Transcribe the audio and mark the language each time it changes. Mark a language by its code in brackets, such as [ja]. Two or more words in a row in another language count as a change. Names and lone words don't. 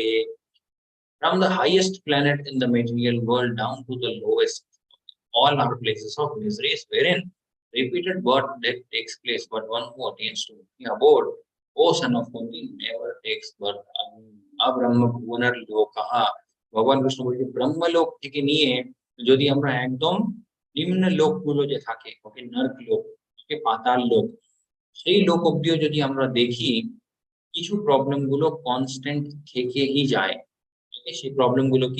[en] From the highest planet in the material world down to the lowest, all are places of miseries wherein repeated birth death takes place, but one who attains to the abode, O son of Kunti, never takes birth. [sa] अब्रह्म भुवनर्लोकः, [bn] ভগবান কৃষ্ণ বলছে ব্রহ্মলোক থেকে নিয়ে যদি আমরা একদম নিম্ন লোকগুলো যে থাকে, ওকে নর্ক লোক, ওকে পাতাল লোক, সেই লোক অব্দিও যদি আমরা দেখি, কিছু প্রবলেম গুলো কনস্ট্যান্ট থেকেই যায়। সেই প্রবলেম গুলো কি?